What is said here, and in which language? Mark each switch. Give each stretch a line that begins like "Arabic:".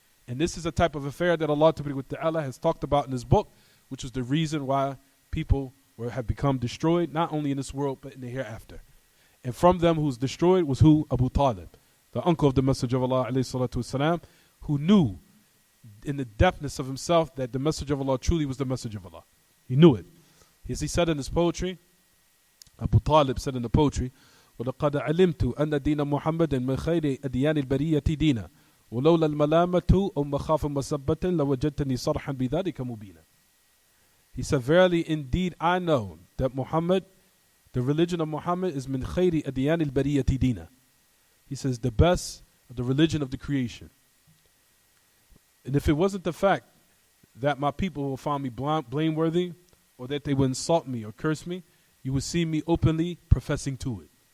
English: And this is a type of affair that Allah Ta'ala has talked about in His book, which is the reason why people have become destroyed, not only in this world, but in the hereafter. And from them who's destroyed was who? Abu Talib, the uncle of the Messenger of Allah, ﷺ, who knew in the depthness of himself that the Messenger of Allah truly was the Messenger of Allah. He knew it. As he said in his poetry, Abu Talib said in the poetry,
Arabic: وَلَقَدْ عَلِمْتُ أَنَّ دِينَ مُحَمَّدٍ مِنْ خَيْرِ أَدْيَانِ الْبَرِيَّةِ دِينًا وَلَوْلَا الْمَلَامَةُ أَوْ مَخَافٍ مَسَبَّةٍ لَوَجَدْتَنِي صَرْحًا بِذَلِكَ مُبِينًا.
English: He said, verily, indeed, I know that Muhammad, the religion of Muhammad is
Arabic: min khayri adyan al-bariyati dina.
English: He says, the best of the religion of the creation. And if it wasn't the fact that my people will find me blameworthy, or that they would insult me or curse me, you would see me openly professing to it.